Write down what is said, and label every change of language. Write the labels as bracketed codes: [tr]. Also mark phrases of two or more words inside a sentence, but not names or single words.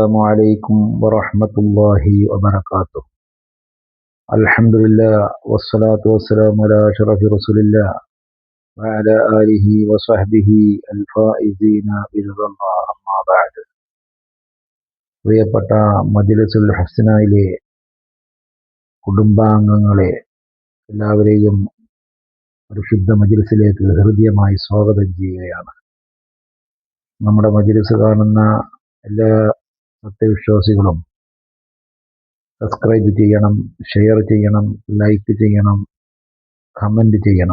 [ar] السلام عليكم ورحمة الله وبركاته. الحمد لله والصلاة والسلام على أشرف رسول الله وعلى آله وصحبه الفائزين برضا الله. أما بعد. [ml] പ്രിയപ്പെട്ട മജ്‌ലിസുൽ ഹസ്നയിലെ കുടുംബാംഗങ്ങളെ എല്ലാവരെയും പരിശുദ്ധ മജ്‌ലിസിലേക്ക് ഹൃദ്യമായി സ്വാഗതം ചെയ്യുകയാണ്. നമ്മുടെ മജ്‌ലിസ് കാണുന്ന എല്ലാ സത്യവിശ്വാസികളും സബ്സ്ക്രൈബ് ചെയ്യണം, ഷെയർ ചെയ്യണം, ലൈക്ക് ചെയ്യണം, കമന്റ് ചെയ്യണം.